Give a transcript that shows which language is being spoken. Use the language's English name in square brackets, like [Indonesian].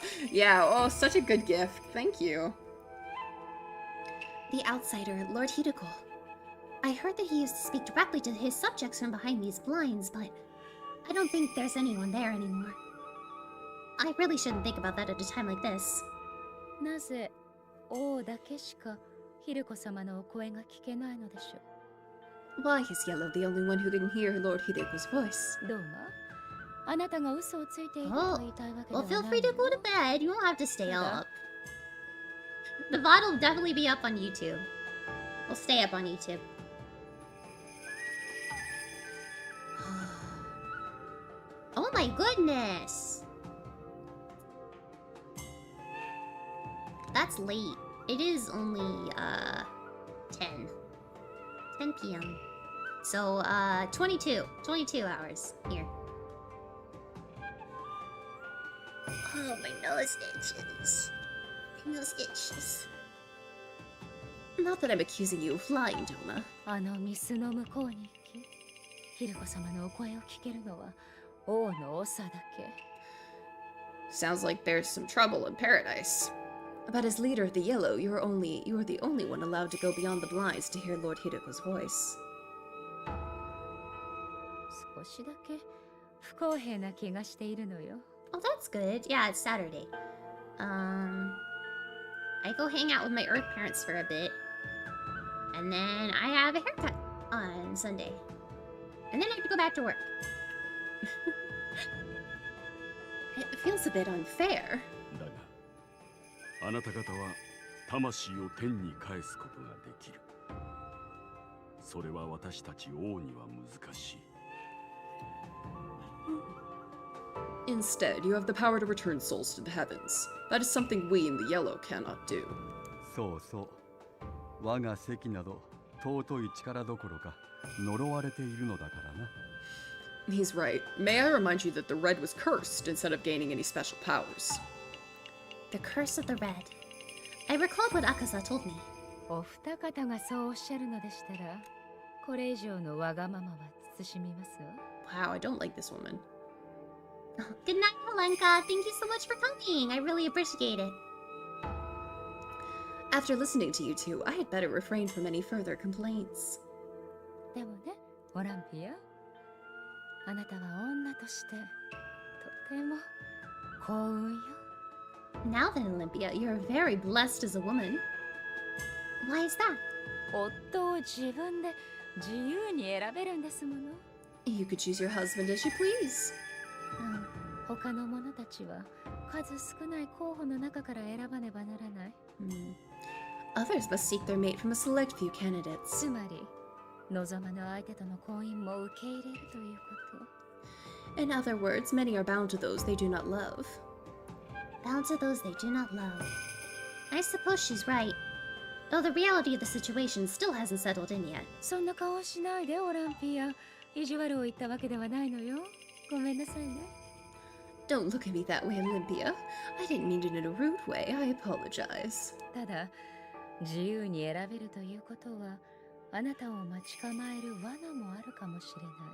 [English] Yeah, oh, such a good gift. Thank you. The outsider, Lord Hiruko. I heard that he used to speak directly to his subjects from behind these blinds, but I don't think there's anyone there anymore. I really shouldn't think about that at a time like this. [Japanese] なぜ王だけしかヒルコ様のお声が聞けないのでしょう。 [English] Why is Yellow the only one who can hear Lord Hiruko's voice? [Japanese] どうもあなたが嘘をついていると言いたいわけでは [English] Well, [Japanese] ない [English] feel free to go to bed. You don't have to stay up. The VOD will definitely be up on YouTube. We'll stay up on YouTube. Oh my goodness! That's late. It is only 10 p.m. So 22 hours here. Oh, my nose itches. My nose itches. Not that I'm accusing you of lying, Doma. [Japanese] あのミスの向こうに行き、ヒルコ様のお声を聞けるのは王の長だけ。 [English] Sounds like there's some trouble in paradise. But as leader of the Yellow, you're the only one allowed to go beyond the blinds to hear Lord Hiruko's voice. [Japanese] 少しだけ不公平な気がしているのよ。 [English] Oh, that's good. Yeah, it's Saturday. I go hang out with my Earth parents for a bit. And then I have a haircut on Sunday. And then I have to go back to work. It feels a bit unfair. [Japanese] だが、あなた方は魂を天に返すことができる。それは私たち王には難しい。 [English] Instead, you have the power to return souls to the heavens. That is something we in the Yellow cannot do. [Japanese] そうそう。我が席など尊い力どころか呪われているのだからな。 [English] He's right. May I remind you that the Red was cursed instead of gaining any special powers. The curse of the Red. I recalled what Akaza told me. [Japanese] お二方がそうおっしゃるのでしたら、これ以上のわがままは慎みますわ。 [English] Wow, I don't like this woman. Good night, Helenka. Thank you so much for coming. I really appreciate it. After listening to you two, I had better refrain from any further complaints. [Japanese] でもね、オランピア、あなたは女としてとても幸運よ。 [English] Now then, Olympia, you're very blessed as a woman. Why is that? [Japanese] 夫を自分で自由に選べるんですもの。 [English] You could choose your husband as you please. [Japanese] 他の者たちは数少ない候補の中から選ばねばならない。 [English] Others must seek their mate from a select few candidates. [Japanese] つまり、望まぬ相手との婚姻も受け入れるということ。 [English] In other words, many are bound to those they do not love. Bound to those they do not love. I suppose she's right. Though the reality of the situation still hasn't settled in yet. [Japanese] そんな顔しないで、オランピア。意地悪を言ったわけではないのよ。ごめんなさいね。 [English] Don't look at me that way, Olympia. I didn't mean it in a rude way. I apologize. [Japanese] ただ、自由に選べるということは、あなたを待ち構える罠もあるかもしれない。